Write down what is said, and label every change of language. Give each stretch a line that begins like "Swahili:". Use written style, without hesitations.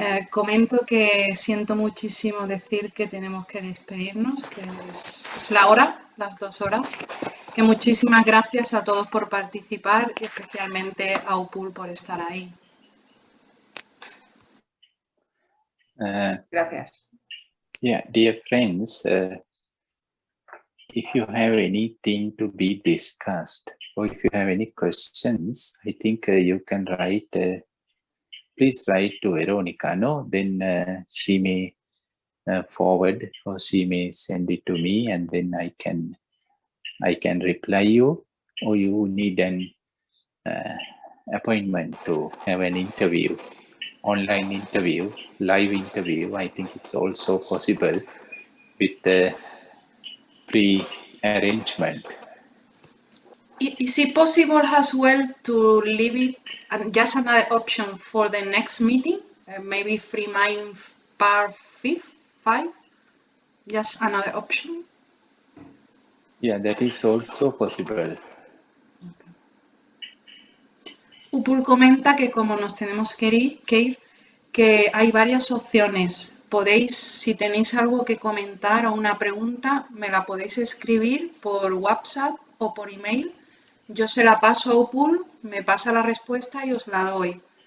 Spanish: Comento que siento muchísimo decir que tenemos que despedirnos, que es la hora, las 2 horas. Que muchísimas gracias a todos por participar y especialmente a Upul por estar ahí. Gracias.
English: Yeah, dear friends, if you have anything to be discussed or if you have any questions, I think you can write, please write to Veronica, no? Then she may forward or she may send it to me and then I can reply you, or you need an appointment to have an interview, online interview, live interview. I think it's also possible with the pre-arrangement. Is it possible as well to leave it just another option for the next meeting? Maybe free mind part 5? Just another option? Yeah, that is also possible.
Spanish: Upul comenta que como nos tenemos que ir, que hay varias opciones. Podéis, si tenéis algo que comentar o una pregunta, me la podéis escribir por WhatsApp o por email. Yo se la paso a Upul, me pasa la respuesta y os la doy.